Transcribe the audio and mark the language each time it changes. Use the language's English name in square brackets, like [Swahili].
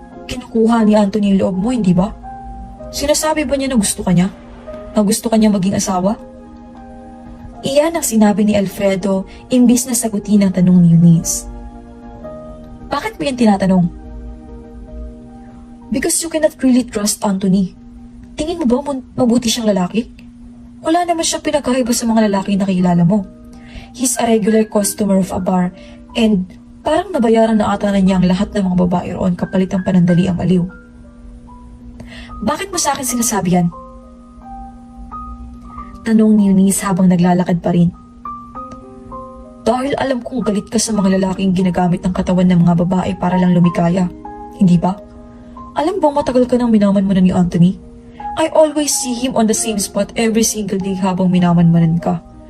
[Filipino] Kinukuha ni Anthony yung loob mo, hindi ba? Sinasabi ba niya na gusto ka niya? Na gusto ka niya maging asawa? Iyan ang sinabi ni Alfredo imbis na sagutin ang tanong ni Eunice. Bakit mo yan tinatanong? [English] Because you cannot really trust Anthony. [Filipino] Tingin mo ba mabuti siyang lalaki? Wala naman siyang pinakaiba sa mga lalaki na kilala mo. [English] He's a regular customer of a bar and [Filipino] parang nabayaran na ata na niya ang lahat ng mga babae roon kapalit ang panandali ang aliw. Bakit mo sa akin sinasabi yan? Tanong ni Eunice habang naglalakad pa rin. Dahil alam kong galit ka sa mga lalaking ginagamit ng katawan ng mga babae para lang lumikaya. Hindi ba? Alam bang matagal ka nang minaman mo na ni Anthony? [English] I always see him on the same spot every single day [Filipino] habang minaman-manan ka.